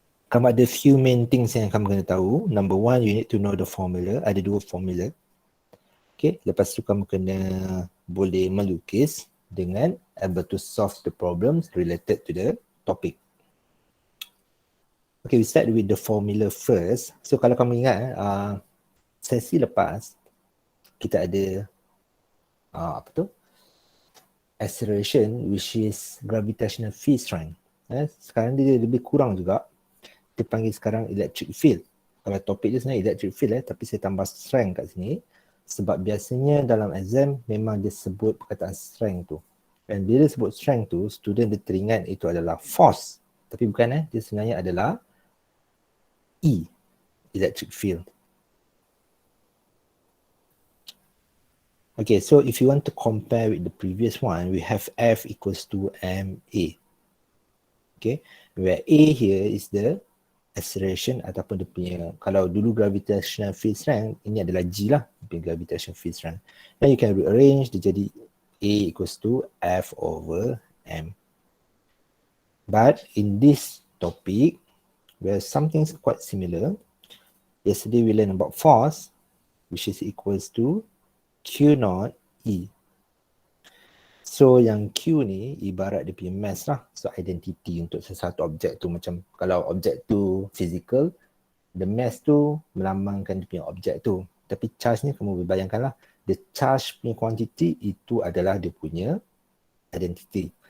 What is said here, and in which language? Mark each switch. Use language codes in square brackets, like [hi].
[ms] Kamu ada [en] few main things [ms] yang kamu kena tahu. [en] Number one, you need to know the formula. [ms] Ada 2 formula. [en] Okay, [ms] lepas tu kamu kena boleh melukis dengan [en] able to solve the problems related to the topic. Okay, we start with the formula first. [ms] So kalau kamu ingat, sesi lepas, kita ada apa tu? [en] Acceleration, which is gravitational field strength. [ms] Sekarang dia lebih kurang juga. Kita panggil sekarang electric field. Kalau topik dia sebenarnya electric field tapi saya tambah strength kat sini. Sebab biasanya dalam exam memang dia sebut perkataan strength tu. Dan bila dia sebut strength tu, student dia teringat itu adalah force. Tapi bukan dia sebenarnya adalah E, electric field. [en] Okay, so if you want to compare with the previous one, we have F equals to ma. Okay, where A here is the acceleration [ms] ataupun dia punya, kalau dulu [en] gravitational field strength, [ms] ini adalah G lah, [en] gravitational field strength. Then you can rearrange, [ms] dia jadi [en] A equals to F over M. But in this topic, we have something quite similar. Yesterday we learned about force, which is equals to Q naught E. [ms] So yang Q ni ibarat dia punya mass lah. So identity untuk sesuatu objek tu, macam kalau objek tu physical, the mass tu melambangkan dia punya objek tu. Tapi charge ni kamu bayangkan lah, the charge punya quantity itu adalah dia punya identity.